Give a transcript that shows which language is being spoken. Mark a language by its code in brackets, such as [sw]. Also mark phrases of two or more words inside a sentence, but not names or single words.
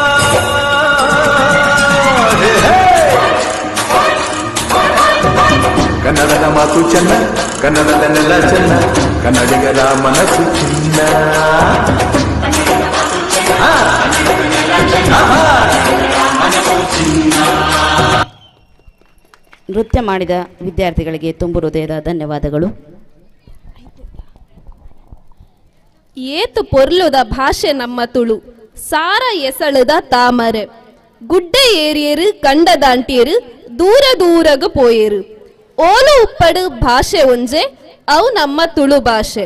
[kn] ಕನ್ನಡದ ಮಾತು ಚೆನ್ನ, ಕನ್ನಡದ ನೆಲ ಚೆನ್ನ, ಕನ್ನಡಿಗರ ಮನಸ್ಸು ಚಿನ್ನ. ನೃತ್ಯ ಮಾಡಿದ ವಿದ್ಯಾರ್ಥಿಗಳಿಗೆ ತುಂಬು ಹೃದಯದ ಧನ್ಯವಾದಗಳು. [tcy] ಏತು ಪೊರ್ಲುದ ಭಾಷೆ ನಮ್ಮ ತುಳು, ಸಾರ ಎಸಳುದ ತಾಮರೆ, ಗುಡ್ಡ ಏರಿಯರು ಕಂಡ ದಾಂಟಿಯರು ದೂರ ದೂರಗ ಪೋಯರು. ಓಲು ಉಪ್ಪಡು ಭಾಷೆ ಒಂಜೆ ಅವು ನಮ್ಮ ತುಳು ಭಾಷೆ.